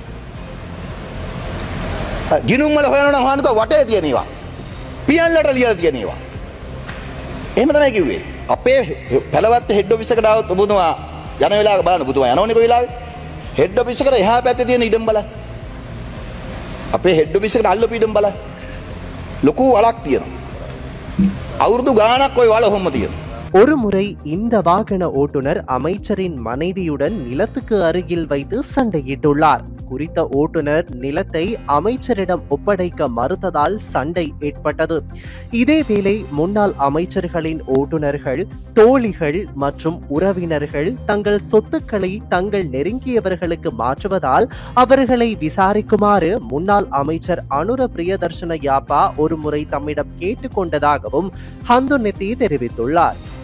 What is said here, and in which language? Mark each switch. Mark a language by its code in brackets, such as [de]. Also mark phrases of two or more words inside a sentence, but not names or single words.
[si] ගිනුම් වල හොයනවා නම් හොයන්නකෝ වටේ තියෙනවා පියන්ලට ලියලා තියෙනවා එහෙම තමයි කිව්වේ අපේ පළවත්ත [en] head office [si] එකට ආවොත් ඔබතුමා යන වෙලාවක බලන්න ඔබතුමා යනෝනේ කොයි වෙලාවේ [en] head office [si] එකට එහා පැත්තේ තියෙන ඉඩම් බලන්න අපේ [en] head office [si] එකට අල්ලපු ඉඩම් බලන්න ලොකු වලක් තියෙනවා අවුරුදු ගාණක් ওই වල ඔහොම තියෙනවා. [ta] ஒருமுறை இந்த வாகன ஓட்டுநர் அமைச்சரின் மனைவியுடன் நிலத்துக்கு அருகில் வைத்து சண்டையிட்டுள்ளார். குறித்த ஓட்டுநர் நிலத்தை அமைச்சரிடம் ஒப்படைக்க மறுத்ததால் சண்டை ஏற்பட்டது. இதேவேளை முன்னாள் அமைச்சர்களின் ஓட்டுநர்கள், தோழிகள் மற்றும் உறவினர்கள் தங்கள் சொத்துக்களை தங்கள் நெருங்கியவர்களுக்கு மாற்றுவதால் அவர்களை விசாரிக்குமாறு முன்னாள் அமைச்சர் அனுர பிரியதர்ஷன யாப்பா ஒருமுறை தம்மிடம் கேட்டுக்கொண்டதாகவும் ஹந்துநெத்தி தெரிவித்துள்ளார்.